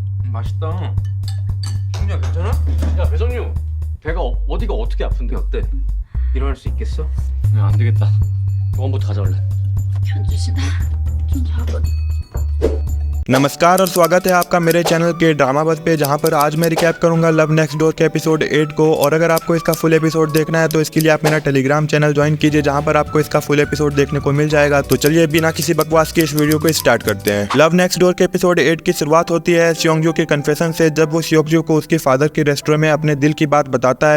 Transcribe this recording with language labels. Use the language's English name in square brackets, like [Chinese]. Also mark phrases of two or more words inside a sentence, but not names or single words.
[Korean] 맛있다. 승주야 괜찮아? 야 배성유, 배가 어디가 어떻게 아픈데? 어때? 일어날 수 있겠어? 야, 안 되겠다. 병원부터 가져올래. 현주 씨나 좀 잡아. [Hindi] नमस्कार और स्वागत है आपका मेरे चैनल के ड्रामा बस पे, जहां पर आज मैं रिकैप करूंगा लव नेक्स्ट डोर के एपिसोड 8 को। और अगर आपको इसका [English] full episode [Hindi] देखना है तो इसके लिए आप मेरा [English] Telegram channel [Hindi] ज्वाइन कीजिए, जहां पर आपको इसका [English] full episode [Hindi] देखने को मिल जाएगा। तो चलिए बिना किसी बकवास के इस वीडियो को स्टार्ट करते हैं। लव नेक्स्ट डोर के एपिसोड 8 की शुरुआत होती है सियोंगजू के कन्फेशन से, जब वो सियोंगजू को उसके फादर के रेस्टोरेंट में अपने दिल की बात बताता है।